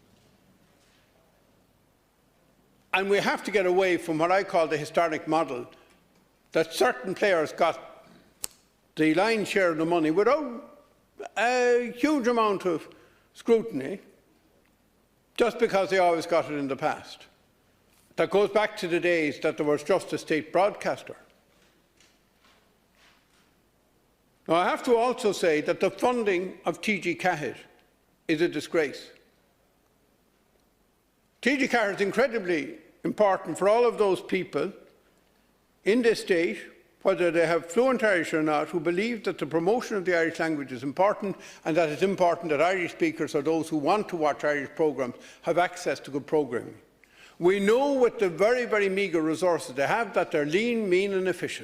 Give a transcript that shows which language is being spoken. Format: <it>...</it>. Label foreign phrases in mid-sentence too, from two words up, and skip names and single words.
<en>And we have to get away from what I call the historic model, that certain players got the lion's share of the money without a huge amount of scrutiny, just because they always got it in the past. That goes back to the days that there was just a state broadcaster. Now, I have to also say that the funding of TG Ceathair is a disgrace. TG Ceathair is incredibly important for all of those people in this state, whether they have fluent Irish or not, who believe that the promotion of the Irish language is important, and that it's important that Irish speakers or those who want to watch Irish programmes have access to good programming. We know with the very, very meagre resources they have that they're lean, mean and efficient.</en>